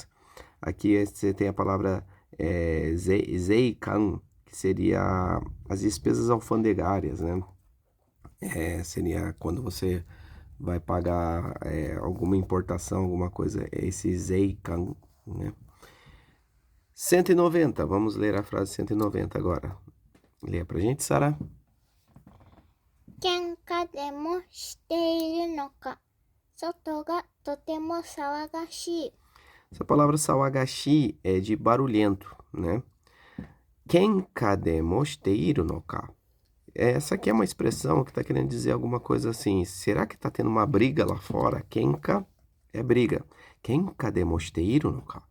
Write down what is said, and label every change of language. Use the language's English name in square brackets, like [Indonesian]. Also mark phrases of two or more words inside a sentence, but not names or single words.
[Portuguese] Aqui você tem a palavra zeikan, que seria as despesas alfandegárias, né? Seria quando você vai pagar alguma importação, alguma coisa, é esse zeikan, né? 190, vamos ler a frase 190 agora. Leia pra gente, Sara. [Japanese] 喧嘩でもしているのか。外がとても騒がしい。 [Portuguese] Essa palavra sawagashi é de barulhento, né? [Japanese] 喧嘩でもすているのか. [Portuguese] Essa aqui é uma expressão que está querendo dizer alguma coisa assim. Será que está tendo uma briga lá fora? Kenka é briga. [Japanese] 喧嘩でもすているのか.